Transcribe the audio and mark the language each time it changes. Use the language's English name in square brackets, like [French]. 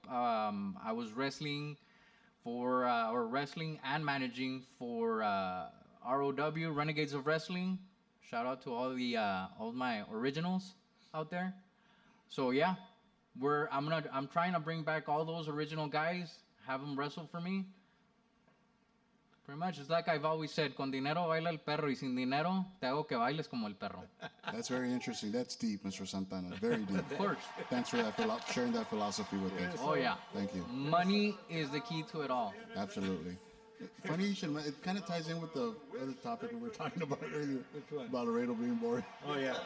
[English] I was wrestling wrestling and managing for ROW, Renegades of Wrestling. Shout out to all my originals out there. So yeah, I'm trying to bring back all those original guys, have them wrestle for me. Pretty much, it's like I've always said, [Spanish] con dinero baila el perro y sin dinero te hago que bailes como el perro. [English] That's very interesting. That's deep, Mr. Santana. Very deep. Of course. Thanks for that sharing that philosophy with us. Oh yeah. Thank you. Money is the key to it all. Absolutely. Funny you should. It kind of ties in with the other topic we were talking about earlier. Which one? About Laredo being boring. Oh yeah.